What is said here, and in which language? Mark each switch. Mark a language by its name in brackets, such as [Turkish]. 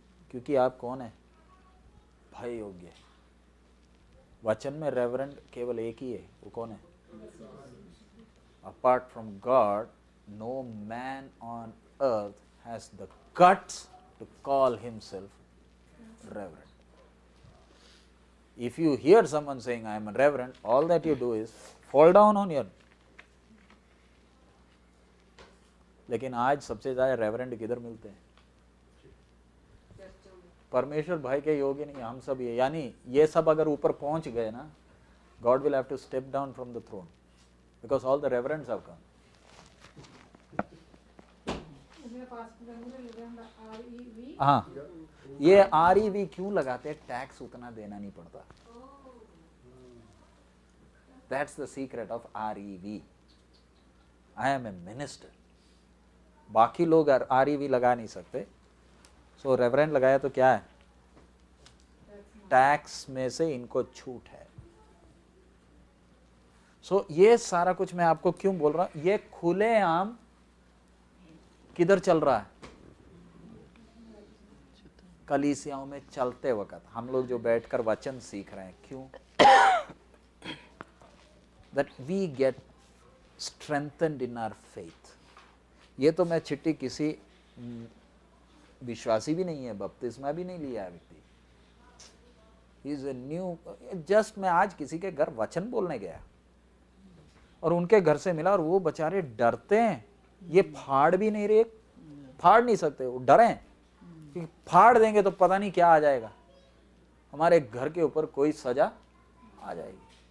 [Hindi] क्योंकि आप कौन है, भय योग्य। वचन में रेवरेंड केवल एक ही है, वो कौन है, [English] Apart from God no man on earth has the guts to call himself reverend. If you hear someone saying I am a reverend, all that you do is fall down on your। [Hindi] लेकिन आज सबसे ज्यादा reverend किधर मिलते हैं, परमेश्वर भाई के योग्य नहीं, हम सब ये, यानी ये सब अगर ऊपर पहुंच गए ना, [English] God will have to step down from the throne because all the reverends have come। [Hindi] हाँ, ये REV क्यों लगाते हैं, टैक्स उतना देना नहीं पड़ता। [English] That's the secret of REV। I am a minister। [Hindi] बाकी लोग REV लगा नहीं सकते। सो रेवरेंड लगाया तो क्या है, टैक्स में से इनको छूट है। सो ये सारा कुछ मैं आपको क्यों बोल रहा हूं, ये खुलेआम किधर चल रहा है, कलीसियाओं में चलते वक्त हम लोग जो बैठकर वचन सीख रहे हैं। [English] क्यों, that we get strengthened in our faith। [Hindi] ये तो मैं चिट्ठी किसी विश्वासी भी नहीं है, बपतिस्मा भी नहीं लिया है व्यक्ति, [English] he is a new, [Hindi] just मैं आज किसी के घर वचन बोलने गया और उनके घर से मिला और वो बेचारे डरते हैं, ये फाड़ भी नहीं रहे, फाड़ नहीं सकते, वो डरे कि फाड़ देंगे तो पता नहीं क्या आ जाएगा, हमारे घर के ऊपर कोई सजा आ जाएगी।